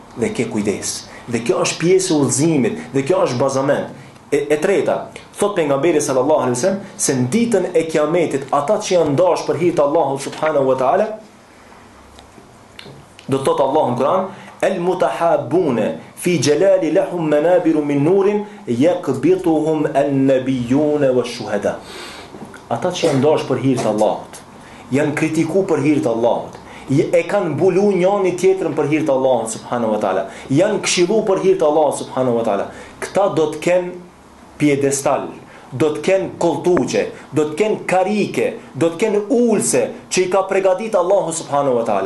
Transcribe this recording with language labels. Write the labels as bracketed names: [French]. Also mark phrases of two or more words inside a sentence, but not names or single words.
[Albanian] Dhe ke kujdes. Dhe kjo është pjesë e udhëzimit, dhe kjo është bazament. E treta, thot pejgamberi [Arabic] صلى الله عليه وسلم [Albanian] se në ditën e kiametit ata që janë dash për hir të Allahut [Arabic] سبحانه وتعالى, [Albanian] do të thotë Allahu në Kur'an, [Arabic] المتحابون في جلالي لهم منابر من نور يغبطهم النبيون والشهداء. [Albanian] Ata që janë dash për hir të Allahut, janë kritikuar për hir të Allahut, e kanë mbulu njëri tjetrën për hir të Allahut [Arabic] سبحانه وتعالى, [Albanian] janë këshillu për hir të Allahut [Arabic] سبحانه وتعالى. [Albanian] Këta do të kenë piedestal, do të kenë koltuqe, do të kenë karike, do të kenë ulse që i ka përgatitur Allahu [Arabic] سبحانه وتعالى.